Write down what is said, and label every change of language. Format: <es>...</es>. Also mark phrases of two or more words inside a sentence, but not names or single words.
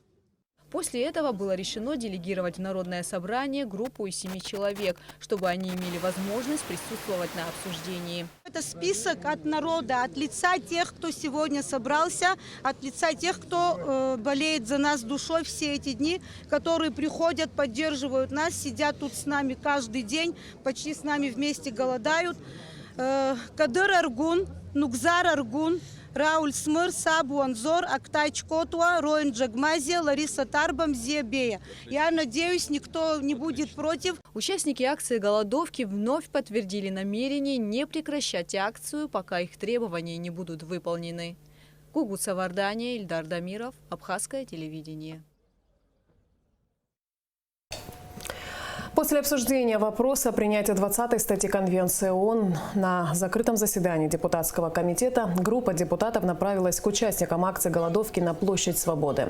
<ru>После этого было решено делегировать в Народное собрание группу из 7 человек, чтобы они имели возможность присутствовать на обсуждении. Это список от народа, от лица тех, кто сегодня собрался, от лица тех, кто болеет за нас душой все эти дни, которые приходят, поддерживают нас, сидят тут с нами каждый день, почти с нами вместе голодают. Кадыр Аргун, Нукзар Аргун, Рауль Смыр, Сабу Анзор, Актай Чкотуа, Роин Джагмазия, Лариса Тарбам, Зиебея. Я надеюсь, никто не будет против. Участники акции голодовки вновь подтвердили намерение не прекращать акцию, пока их требования не будут выполнены. Гугут Савардания, Ильдар Дамиров, Абхазское телевидение. После обсуждения вопроса принятия 20-й статьи Конвенции ООН на закрытом заседании депутатского комитета группа депутатов направилась к участникам акции голодовки на Площадь Свободы.</ru>